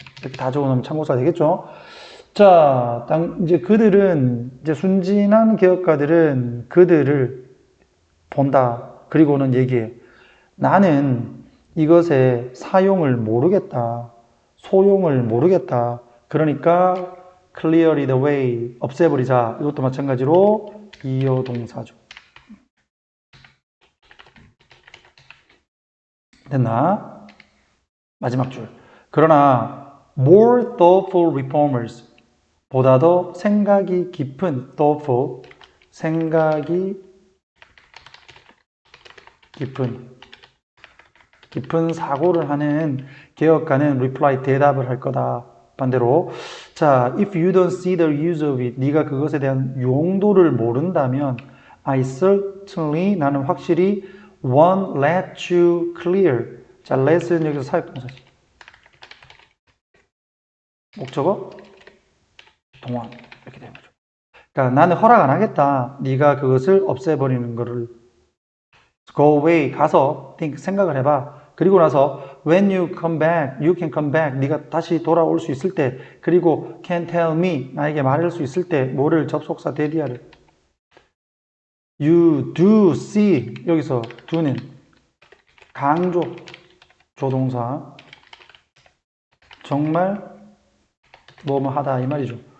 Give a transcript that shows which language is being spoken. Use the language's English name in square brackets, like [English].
[Korean] 이렇게 다 적어놓으면 참고서가 되겠죠? 자, 이제 이제 순진한 개혁가들은 그들을 본다. 그리고는 얘기해. 나는 이것의 사용을 모르겠다. 소용을 모르겠다. 그러니까 [English] clear the way. [Korean] 없애버리자. 이것도 마찬가지로 이어 동사죠. 됐나? 마지막 줄. 그러나 [English] more thoughtful reformers [Korean] 보다 더 생각이 깊은 thoughtful 생각이 깊은 사고를 하는 개혁가는 [English] reply [Korean] 대답을 할 거다. 반대로 자, [English] if you don't see the use of it [Korean] 네가 그것에 대한 용도를 모른다면 [English] I certainly [Korean] 나는 확실히 [English] won't let you clear [Korean] 자, let은 여기서 사역동사지 목적어 동원 이렇게 되는 거죠. 그러니까 나는 허락 안 하겠다. 네가 그것을 없애버리는 거를 [English] go away [Korean] 가서 생각을 해봐. 그리고 나서 [English] when you come back, you can come back. [Korean] 네가 다시 돌아올 수 있을 때 그리고 [English] can tell me [Korean] 나에게 말할 수 있을 때 뭐를 접속사 대리아를 [English] you do see [Korean] 여기서 do는 강조 조동사 정말 뭐뭐 하다 이 말이죠.